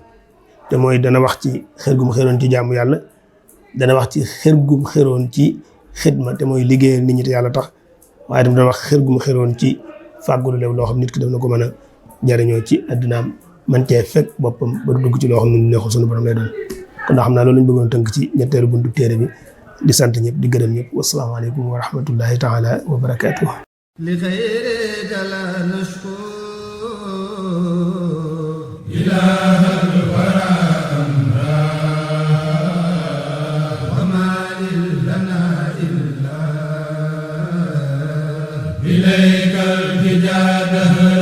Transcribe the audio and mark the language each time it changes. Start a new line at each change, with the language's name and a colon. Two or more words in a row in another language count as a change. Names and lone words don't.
Wolof: te mooy dana wax ci xër gum xëroon ci jaamu yàlla dana wax ci xër gum xëroon ci xidma te mooy liggéeyal nit ñi te yàlla tax waaye itam dana wax xër gum xëroon ci fàggulu leew loo xam nit ki daf na ko mën a jariñoo ci addunaam man cee fekk boppam ba du dugg ci loo xam ne neexul sunu borom lay doon kon ndax xam naa loolu lañ bëggoon tënk ci ñetteelu buntu téere bi di sant ñëpp di gërëm ñëpp
Arabic: والسلام عليكم ورحمة الله تعالى وبركاته. إله الورى أمرا وما لنا إلا إليك التجا دهرا